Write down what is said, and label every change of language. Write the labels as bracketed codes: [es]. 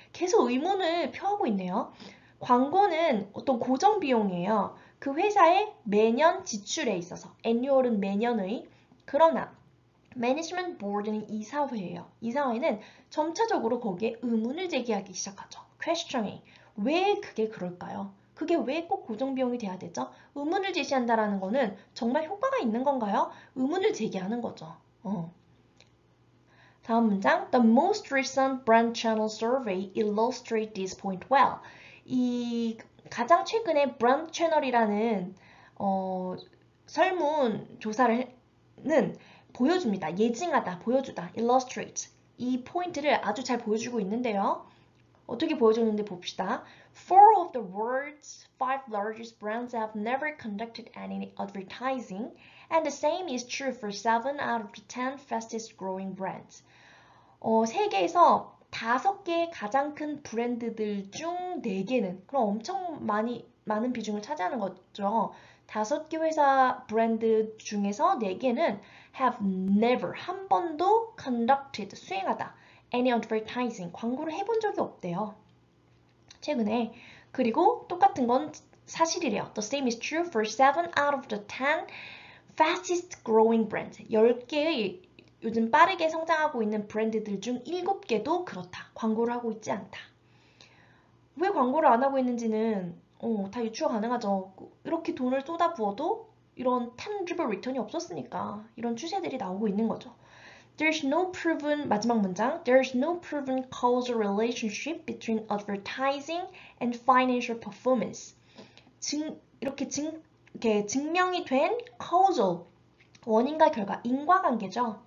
[ko] 계속 의문을 표하고 있네요. 광고는 어떤 고정 비용이에요. 그 회사의 매년 지출에 있어서. annual은 매년의. 그러나 매니지먼트 보드는 이사회예요. 이사회는 점차적으로 거기에 의문을 제기하기 시작하죠. questioning. 왜 그게 그럴까요? 그게 왜 꼭 고정 비용이 돼야 되죠? 의문을 제시한다라는 거는 정말 효과가 있는 건가요? 의문을 제기하는 거죠. 다음 문장. [en] The most recent brand channel survey illustrates this point well. [ko] 이 가장 최근에 brand channel이라는 설문 조사는 보여줍니다. 예증하다, 보여주다, illustrate. 이 포인트를 아주 잘 보여주고 있는데요. 어떻게 보여줬는지 봅시다. [en] Four of the world's 5 largest brands have never conducted any advertising, and the same is true for 7 out of the 10 fastest growing brands. [ko] 세계에서 5개 가장 큰 브랜드들 중 4개는, 그럼 엄청 많은 비중을 차지하는 거죠. 5개 회사 브랜드 중에서 4개는 [en] have never, [ko] 한 번도 conducted, 수행하다. [en] any advertising, [ko] 광고를 해본 적이 없대요. 최근에. 그리고 똑같은 건 사실이래요. [en] The same is true for 7 out of the 10 fastest growing brands. [ko] 10개의 요즘 빠르게 성장하고 있는 브랜드들 중 7개도 그렇다. 광고를 하고 있지 않다. 왜 광고를 안 하고 있는지는 다 유추가 가능하죠. 이렇게 돈을 쏟아부어도 이런 [en] tangible return [ko] 이 없었으니까 이런 추세들이 나오고 있는 거죠. [en] There's no proven, [ko] 마지막 문장. [en] There's no proven causal relationship between advertising and financial performance. [ko] 이렇게 증명이 된 causal, 원인과 결과, 인과관계죠.